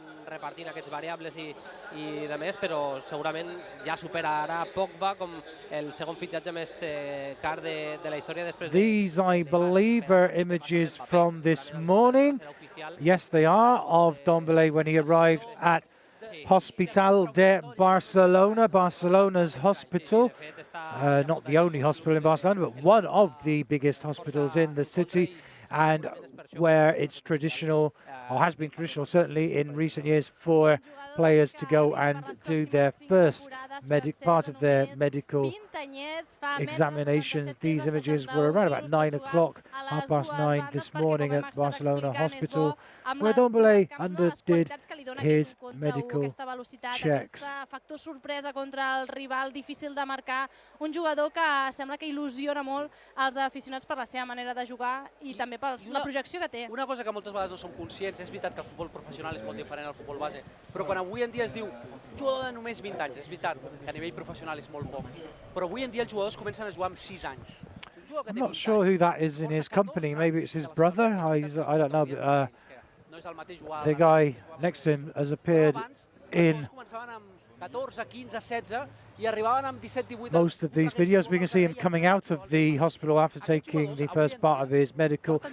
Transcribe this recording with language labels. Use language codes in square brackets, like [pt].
[ca] Repartint aquests variables i de més, però segurament ja supera ara Pogba com el segon fitxatge més car de la història després. [en] These, I believe, are images from this morning. Yes, they are, of Dembélé when he arrived at Hospital de Barcelona, Barcelona's hospital. Not the only hospital in Barcelona, but one of the biggest hospitals in the city, and where it's traditional, or has been traditional certainly in recent years, for players to go and do their first part of their medical examinations. These images were around about 9 o'clock, 9:30 this morning at Barcelona Hospital, where Dembélé underdid his medical checks. [ca] Factor sorpresa contra el rival, difícil de marcar, un jugador que sembla que il·lusiona molt als aficionats per la seva manera de jugar i també per la projecció que té. Una cosa que moltes vegades no som conscients, és veritat que el futbol professional és molt diferent al futbol base, però quan avui en dia es diu jugador de només 20 anys, és veritat que a nivell professional és molt poc, però avui en dia els jugadors comencen a jugar amb 6 anys. [en] I'm not sure who that is in his company. Maybe it's his brother. I don't know. But, the guy next to him has appeared in most of these videos. We can see him coming out of the hospital after taking the first part of his medical.